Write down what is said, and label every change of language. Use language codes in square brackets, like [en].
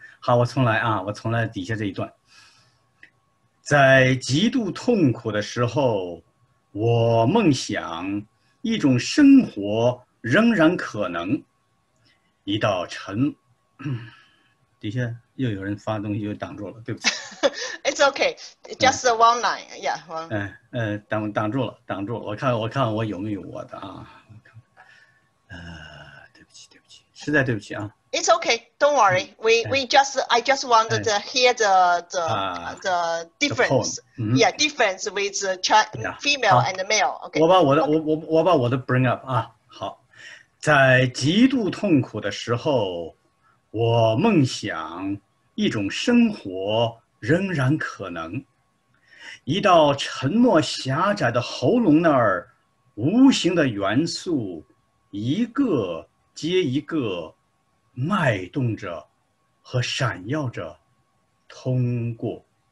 [zh] 好，我重来啊，我重来底下这一段。在极度痛苦的时候，我梦想一种生活仍然可能。一道底下又有人发东西，又挡住了，对不起。 [en] It's okay, just one line, yeah. [zh] 挡住了。我看我有没有我的啊？对不起，实在对不起啊。 [en] It's okay, don't worry. I just wanted to hear the difference. Difference with female and male. Okay. [zh] 我把我的 [en] bring up [zh] 啊，好。在极度痛苦的时候，我梦想一种生活仍然可能。一道沉默狭窄的喉咙那儿，无形的元素一个接一个脉动着和闪耀着通过。